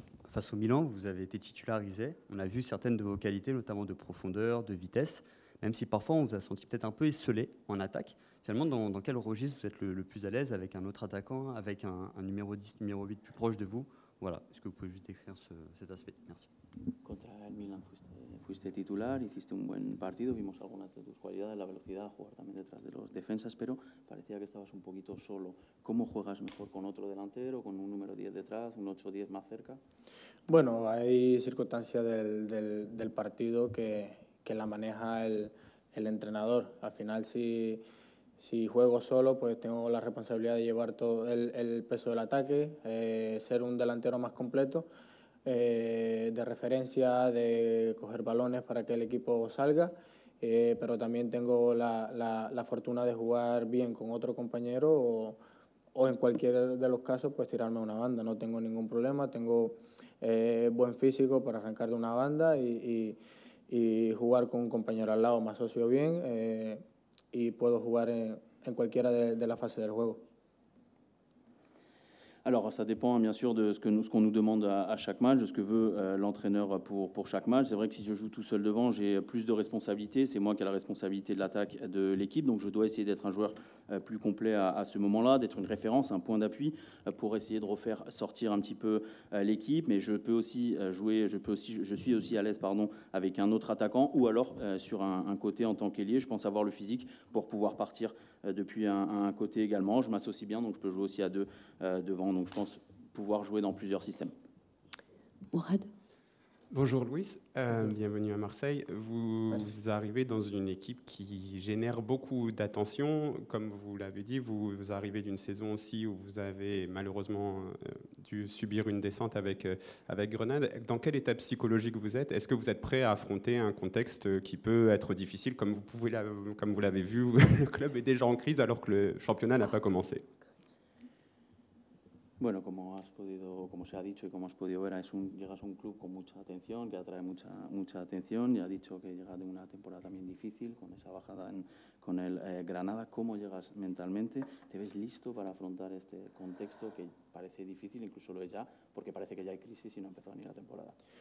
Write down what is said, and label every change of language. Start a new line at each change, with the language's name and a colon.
French: Face au Milan, vous avez été titularisé. On a vu certaines de vos qualités, notamment de profondeur, de vitesse, même si parfois on vous a senti peut-être un peu esselé en attaque. Finalement, dans quel registre vous êtes le plus à l'aise, avec un autre attaquant, avec un numéro 10, numéro 8 plus proche de vous? Voilà. Est-ce que vous pouvez juste décrire cet aspect? Merci.
Spanish: Contra el Milan fuiste titular, hiciste un buen partido, vimos algunas de tus cualidades, la velocidad, jugar también detrás de los defensas, pero parecía que estabas un poquito solo. ¿Cómo juegas mejor con otro delantero, con un número 10 detrás, un 8-10 más cerca? Bueno, hay circunstancias del partido que la maneja el entrenador. Al final, si juego solo, pues tengo la responsabilidad de llevar todo el peso del ataque, ser un delantero más completo, de referencia, de coger balones para que el equipo salga, pero también tengo la fortuna de jugar bien con otro compañero o en cualquier de los casos pues tirarme a una banda. No tengo ningún problema, tengo buen físico para arrancar de una banda y jugar con un compañero al lado me asocio bien y puedo jugar en cualquiera de la fase del juego.
French: Alors, ça dépend bien sûr de ce qu'on nous demande à chaque match, de ce que veut l'entraîneur pour chaque match. C'est vrai que si je joue tout seul devant, j'ai plus de responsabilités. C'est moi qui ai la responsabilité de l'attaque de l'équipe, donc je dois essayer d'être un joueur plus complet à ce moment-là, d'être une référence, un point d'appui pour essayer de refaire sortir un petit peu l'équipe. Mais je peux aussi je suis aussi à l'aise avec un autre attaquant ou alors sur un côté en tant qu'ailier. Je pense avoir le physique pour pouvoir partir depuis un côté également. Je m'associe bien, donc je peux jouer aussi à deux devant. Donc je pense pouvoir jouer dans plusieurs systèmes. Mourad. Bonjour Luis, bienvenue à Marseille. Vous arrivez dans une équipe qui génère beaucoup d'attention. Comme vous l'avez dit, vous arrivez d'une saison aussi où vous avez malheureusement dû subir une descente avec Grenade. Dans quel état psychologique vous êtes? Est-ce que vous êtes prêt à affronter un contexte qui peut être difficile? Comme vous l'avez vu, le club est déjà en crise alors que le championnat n'a pas commencé.
Spanish: Bueno, como se ha dicho y como has podido ver, llegas a un club con mucha atención, que atrae mucha atención. Ya ha dicho que llega de una temporada también difícil, con esa bajada con el Granada. ¿Cómo llegas mentalmente? ¿Te ves listo para afrontar este contexto que parece difícil, incluso lo es ya, porque parece que ya hay crisis y no ha empezado ni la temporada?